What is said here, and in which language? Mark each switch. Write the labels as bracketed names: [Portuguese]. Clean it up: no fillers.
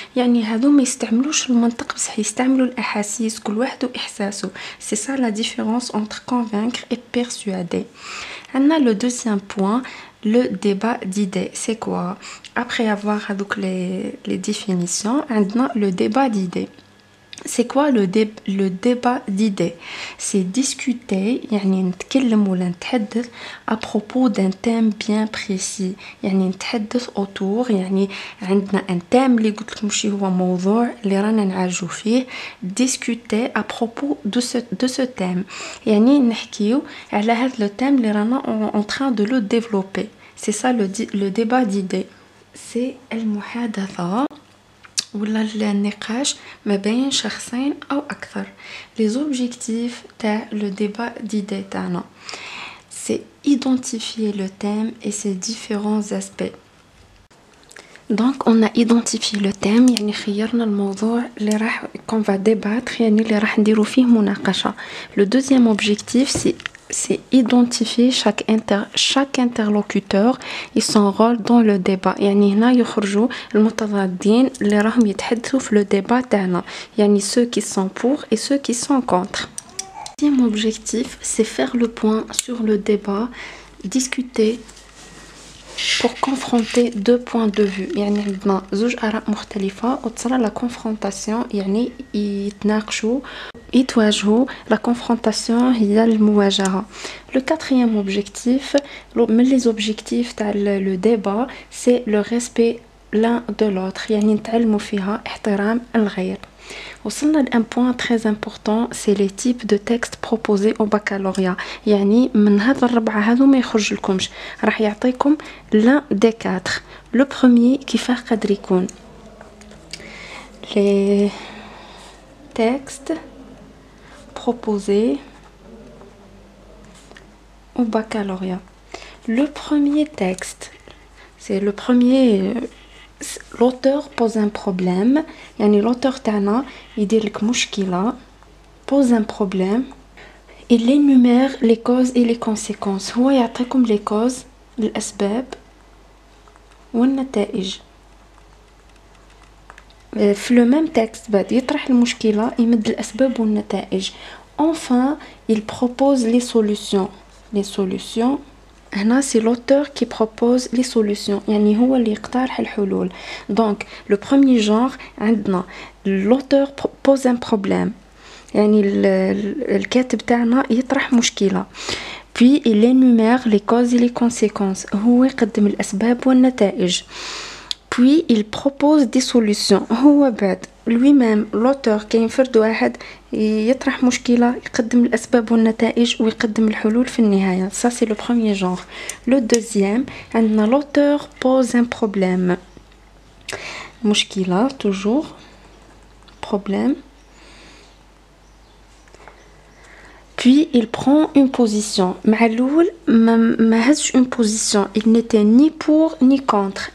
[Arabic] يعني هادو ما يستعملوش المنطق بصح يستعملوا الأحاسيس كل واحد وإحساسه. [French] C'est ça la différence entre convaincre et persuader. On a le deuxième point, le débat d'idées. C'est quoi? Après avoir donc les définitions, on a le débat d'idées. C'est quoi le débat d'idées? C'est discuter [Arabic] يعني نتكلم ولا نتحدث [French] à propos d'un thème bien précis. [Arabic] يعني نتحدث [French] autour [Arabic] يعني عندنا [French] un thème [Arabic] اللي قلت لكم شي هو موضوع اللي رانا نعالجو فيه. [French] Discuter à propos de ce thème [Arabic] يعني نحكيو على هذا [French] le thème [Arabic] اللي رانا [French] en train de le développer. C'est ça le débat d'idées. C'est [Arabic] المحادثة ولا النقاش ما بين شخصين أو أكثر. [French] Les objectifs [Arabic] تاع [French] le débat d'idées [Arabic] تاعنا [French] c'est identifier le thème et ses différents aspects. Donc on a identifié le thème [Arabic] يعني خيرنا الموضوع اللي راح [French] qu'on va débattre [Arabic] يعني اللي راح نديرو فيه مناقشة. [French] Le deuxième objectif c'est identifier chaque interlocuteur et son rôle dans le débat. [Arabic] يعني هنا يخرجوا المتضادين اللي راهم يتحدثوا في [French] le débat [Arabic] تاعنا يعني [French] ceux qui sont pour et ceux qui sont contre. Le deuxième objectif c'est faire le point sur le débat, discuter pour confronter deux points de vue. [Arabic] يعني عندنا زوج آراء مختلفة وتصرى [French] la confrontation [Arabic] يعني يتناقشوا يتواجهوا. [French] La confrontation [Arabic] هي المواجهة. [French] Le quatrième objectif [Arabic] من [French] les objectifs [Arabic] تاع [French] le débat c'est le respect l'un de l'autre [Arabic] يعني نتعلموا فيها احترام الغير. وصلنا لان [French] point très important c'est les types de textes proposés au baccalauréat. [Arabic] يعني من هذا الربعة هذو ما يخرج لكمش راح يعطيكم [French] l'un des quatre. Le premier [Arabic] كيفاه قدر يكون [French] les textes proposés au baccalauréat. Le premier texte c'est le premier l'auteur pose un problème [Arabic] يعني [French] l'auteur [Arabic] تاعنا يدير لك مشكلة [French] pose un problème il énumère les causes et les conséquences. [Arabic] هو يعطيكم [French] les causes [Arabic] الأسباب والنتائج. في [French] le même texte [Arabic] بعد يطرح المشكلة يمد الأسباب والنتائج. [French] Enfin il propose les solutions. Les solutions [Arabic] هنا [French] c'est l'auteur qui propose les solutions [Arabic] يعني هو اللي يقترح الحلول. [French] Donc le premier genre [Arabic] عندنا [French] l'auteur pose un problème [Arabic] يعني الكاتب تاعنا يطرح مشكلة [French] puis il énumère les causes et les conséquences [Arabic] هو يقدم الأسباب والنتائج [French] puis il propose des solutions [Arabic] هو بعد [French] lui-même l'auteur [Arabic] كاين فرد واحد يطرح مشكلة يقدم الأسباب والنتائج ويقدم الحلول في النهاية. [French] Ça c'est le premier genre. Le deuxième [Arabic] عندنا [French] l'auteur pose un problème [Arabic] مشكلة [French] toujours problème puis il prend une position. [Arabic] مع الأول ما هزش [French] une position il n'était ni pour ni contre.